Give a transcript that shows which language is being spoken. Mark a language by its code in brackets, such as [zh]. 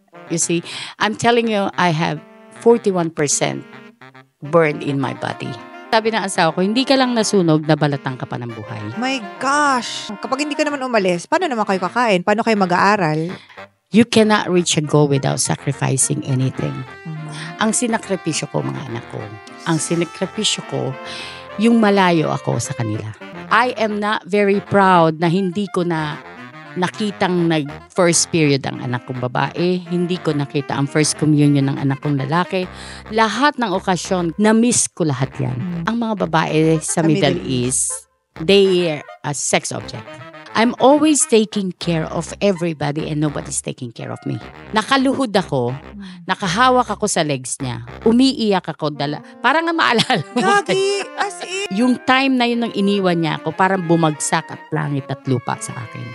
[en] You see, I'm telling you, I have 41% burned in my body. [tl] Sabi ng asawa ko, hindi ka lang nasunog, nabalatan ka pa ng buhay. [en] My gosh! [tl] Kapag hindi ka naman umalis, paano naman kayo kakain? Paano kayo mag-aaral? [en] You cannot reach a goal without sacrificing anything. [tl] Ang sinakripisyo ko, mga anak ko, ang sinakripisyo ko, yung malayo ako sa kanila. [en] I am not very proud [tl] na hindi ko na nakitang nag-first period ang anak kong babae. Hindi ko nakita ang first communion ng anak kong lalaki. Lahat ng okasyon, na-miss ko lahat yan. Ang mga babae sa [en] Middle East, they are a sex object. I'm always taking care of everybody and nobody's taking care of me. [tl] Nakaluhod ako, nakahawak ako sa legs niya, umiiyak ako, parang nga maalala mo. Gagi! As in! Yung time na yun nang iniwan niya ako, parang bumagsak at langit at lupa sa akin.